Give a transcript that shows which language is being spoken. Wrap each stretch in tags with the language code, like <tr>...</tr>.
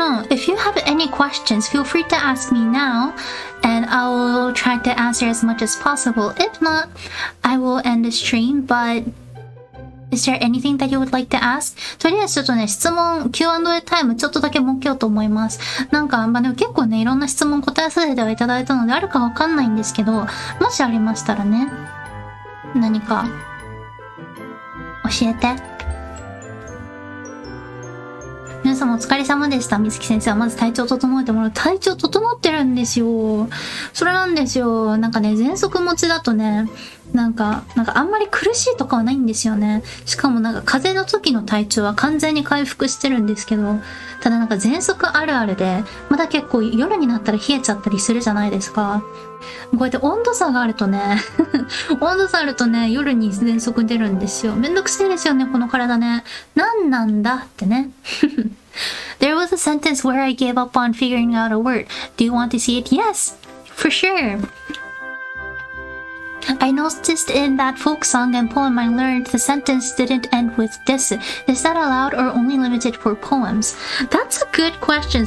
<en>If you have any questions, feel free to ask me now and I will try to answer as much as possible. If not, I will end the stream, but is there anything that you would like to ask?</en> <ja>とりあえずちょっとね、質問 Q&A タイムちょっとだけ設けようと思います。でも結構ね、いろんな質問答えさせてはいただいたのであるかわかんないんですけど、もしありましたらね、何か教えて。皆様お疲れ様でした。水木先生はまず体調整えてもらう。体調整ってるんですよ。それなんですよ。喘息持ちだとね、あんまり苦しいとかはないんですよね。しかも風邪の時の体調は完全に回復してるんですけど、ただ喘息あるあるで、まだ結構夜になったら冷えちゃったりするじゃないですか。こうやって温度差があるとね、夜に喘息出るんですよ。めんどくせえですよね、この体ね。なんなんだってね。</ja> <en>There was a sentence where I gave up on figuring out a word. Do you want to see it? Yes, for sure. I noticed in that folk song and poem I learned the sentence didn't end with this. Is that allowed or only limited for poems? That's a good question.</en>